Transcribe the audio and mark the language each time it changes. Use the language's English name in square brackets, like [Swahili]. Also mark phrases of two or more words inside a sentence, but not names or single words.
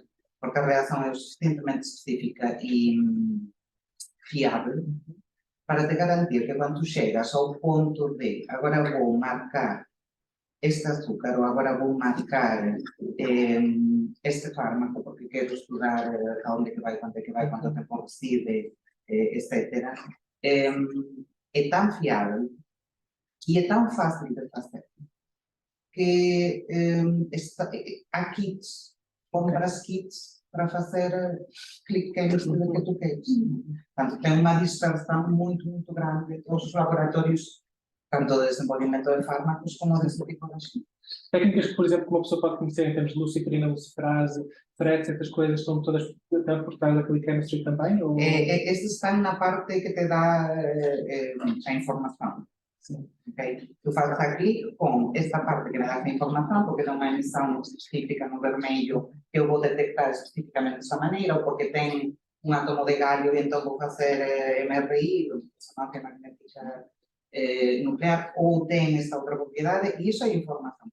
[Portuguese] Porque a reação é suficientemente específica e fiável para te garantir que quando chegas ao ponto de agora vou marcar este açúcar ou agora vou marcar este fármaco porque quero estudar aonde que vai, quanto tempo reside, etc. É tão fiável e é tão fácil de fazer que há kits, compras kits para fazer [English] click chemistry [Portuguese] do que tu queres. Portanto, tem uma dispersão muito, muito grande. Todos os laboratórios tanto de desenvolvimento de fármacos como deste tipo de aspectos. Técnicas que, por exemplo, que uma pessoa pode conhecer em termos de luciferina, luciferase, frex, essas coisas, estão todas por trás da [English] Click Chemistry [Portuguese] também? Ou... [Galician] Estes están na parte que te dá a información. [Portuguese] Okay. Tú fazes a clic [Galician] con esta parte que me dá a información, [Portuguese] porque é uma emissão específica no vermelho que eu vou detectar especificamente dessa maneira, ou porque tem um átomo de galho e então vou fazer MRI, resonancia magnética nuclear, ou tem esta outra propriedade, e isso é informação.